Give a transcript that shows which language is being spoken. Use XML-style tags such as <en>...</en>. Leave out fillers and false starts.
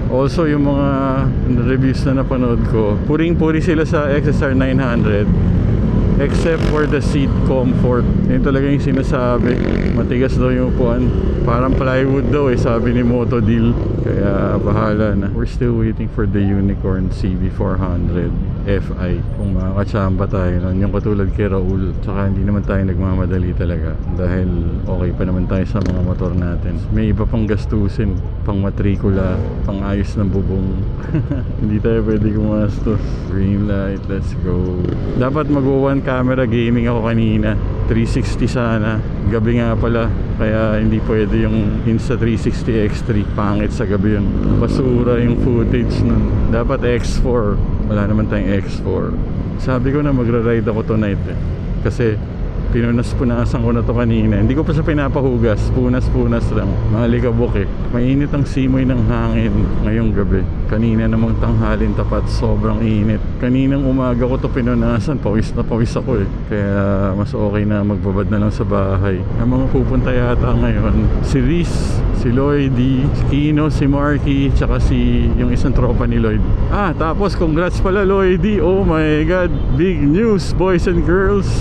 <tl>Also, yung mga reviews na napanood ko, puring-puri sila sa XSR 900</tl> <en>except for the seat comfort.</en> <tl>Yun talaga yung sinasabi. Matigas daw yung upuan. Parang plywood daw sabi ni Moto Deal. Kaya bahala na.</tl> <en>We're still waiting for the Unicorn CB400 FI.</en> <tl>Kung makakachamba tayo nun. Yung katulad kay Raul. Tsaka hindi naman tayo nagmamadali talaga. Dahil okay pa naman tayo sa mga motor natin. May iba pang gastusin. Pang matrikula. Pang ayos ng bubong. Hindi tayo pwede gumastos.</tl> <en>Green light. Let's go.</en> <tl>Dapat mag-one camera gaming ako kanina. 360 sana. Gabi nga pala. Kaya hindi pwede yung Insta360 X3. Pangit sa gabi yun. Basura yung footage nun. Dapat X4. Wala naman tayong X4. Sabi ko na magra-ride ako tonight kasi pinunas-punasan ko na to kanina. Hindi ko pa siya pinapahugas. Punas-punas lang. Malikabok Mainit ang simoy ng hangin ngayong gabi. Kanina namang tanghalin tapat. Sobrang init. Kaninang umaga ko to pinunasan. Pawis na pawis ako Kaya mas okay na magbabad na lang sa bahay. Ang mga pupunta yata ngayon, si Riz, si Lloydie, si Kino, si Marky, tsaka si yung isang tropa ni Lloyd. Tapos congrats pala Lloydie.</tl> <en>Oh my god, big news boys and girls.</en>